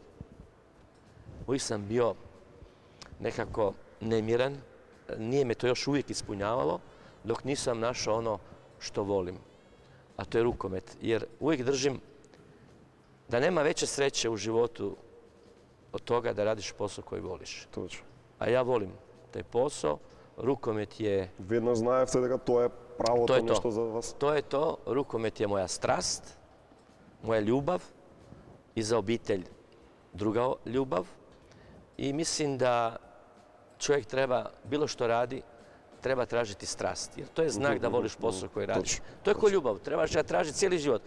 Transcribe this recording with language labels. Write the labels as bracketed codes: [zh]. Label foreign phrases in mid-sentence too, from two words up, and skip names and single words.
[hr] Uvijek sam bio nekako nemiran, nije me to još uvijek ispunjavalo, dok nisam našao ono što volim, a to je rukomet. Jer uvijek držim da nema veće sreće u životu od toga da radiš posao koji voliš. [mk] Точно. [hr] A ja volim taj posao, rukomet je... [mk] Веднаш знаевте дека тоа е правото нешто за вас? [hr] To je to, rukomet je moja strast, moja ljubav i za obitelj druga ljubav. I mislim da čovjek treba, bilo što radi, treba tražiti strast. Jer to je znak da voliš posao koji radiš. To je ko ljubav, trebaš ga tražiti cijeli život.